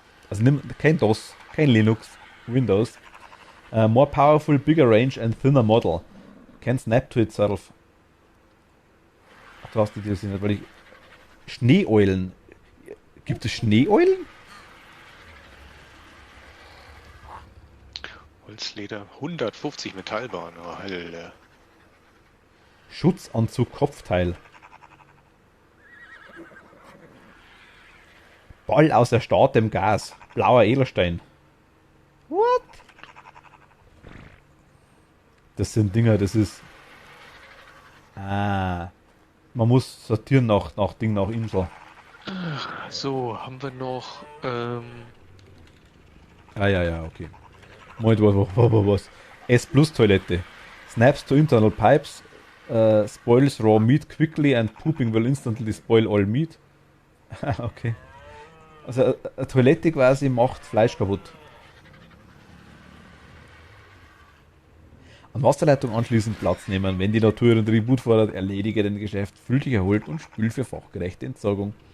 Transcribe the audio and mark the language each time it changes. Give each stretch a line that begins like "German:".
German: Also kein DOS, kein Linux, Windows.
English: More powerful, bigger range and thinner model. Can snap to itself.
German: Ach, du hast die DLC nicht, weil ich. Schneeeulen. Gibt es Schneeeulen? Holzleder 150 Metallbahn. Oh, Hölle. Schutzanzug Kopfteil. Ball aus erstarrtem Gas. Blauer Edelstein.
English: What?
German: Das sind Dinger, das ist. Ah. Man muss sortieren nach Ding, nach Insel. So, haben wir noch, Ah, ja, ja, okay. Moment, was? S Plus Toilette.
English: Snaps to internal pipes, spoils raw meat quickly and pooping will instantly spoil all meat.
German: Okay. Also eine Toilette quasi macht Fleisch kaputt. An Wasserleitung anschließend Platz nehmen. Wenn die Natur ihren Tribut fordert, erledige dein Geschäft, fühl dich erholt und spül für fachgerechte Entsorgung.